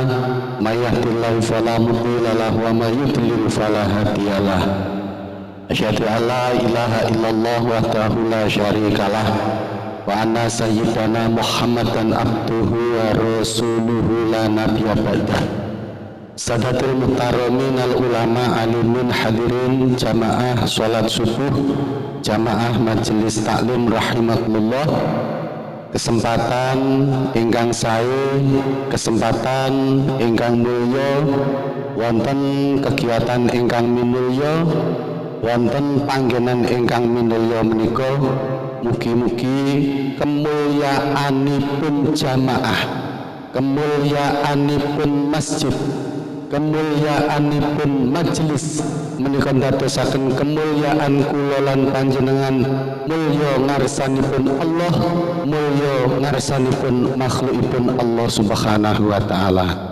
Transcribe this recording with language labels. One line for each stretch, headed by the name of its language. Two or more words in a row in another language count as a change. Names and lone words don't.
Arabic: من يهده الله فلا مضل له ومن يضلل فلا هادي له. أشهد أن لا إله إلا الله وحده لا شريك له وأن سيدنا محمدا عبده ورسوله لا نبي بعده. سادات المحترمين العلماء العالمين حاضرين جماعة صلاة الصبح، جماعة مجلس تعليم رحمكم الله.
Javanese: Kesempatan ingkang sae, kesempatan ingkang mulya, wonten kegiatan ingkang minulya, wonten panggenan ingkang minulya menika, mugi-mugi kemulyaanipun jamaah, kemulyaanipun masjid, kemulyaanipun majelis menika ndadosaken kemulyaan kula lan panjenengan mulya ngarsanipun Allah, mulya ngarsanipun makhlukipun
Arabic: الله سبحانه وتعالى.